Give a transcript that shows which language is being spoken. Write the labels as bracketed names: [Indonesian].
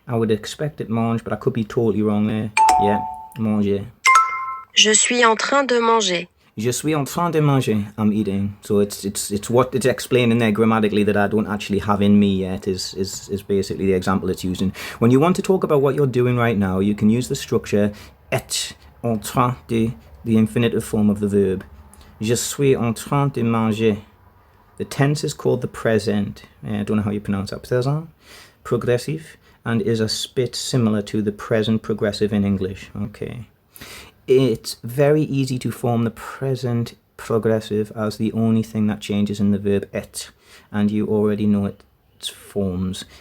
[English] I would expect it mange, but I could be totally wrong there. Yeah, manger. [French] Je suis en train de manger. Je suis en train de manger. [English] I'm eating. So it's what it's explaining there grammatically that I don't actually have in me yet is basically the example it's using. When you want to talk about what you're doing right now, you can use the structure être en train de, the infinitive form of the verb. Je suis en train de manger. The tense is called the present. I don't know how you pronounce that. Présent, progressive, and is a bit similar to the present progressive in English. Okay. It's very easy to form the present progressive as the only thing that changes in the verb être, and you already know its forms.